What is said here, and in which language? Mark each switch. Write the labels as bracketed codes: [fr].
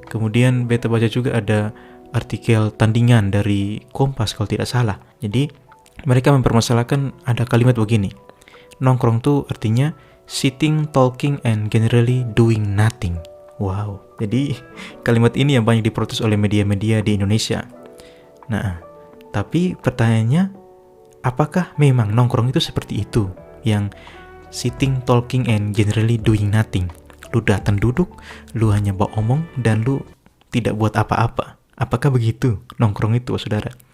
[id] Kemudian beta baca juga ada artikel tandingan dari Kompas kalau tidak salah. Jadi mereka mempermasalahkan ada kalimat begini. Nongkrong tuh artinya [en] sitting, talking, and generally doing nothing. [id] Wow, jadi kalimat ini yang banyak diprotes oleh media-media di Indonesia. Nah, tapi pertanyaannya, apakah memang nongkrong itu seperti itu? [en] Yang sitting, talking, and generally doing nothing. [id] Lu datang duduk, lu hanya bawa omong, dan lu tidak buat apa-apa. Apakah begitu nongkrong itu, saudara?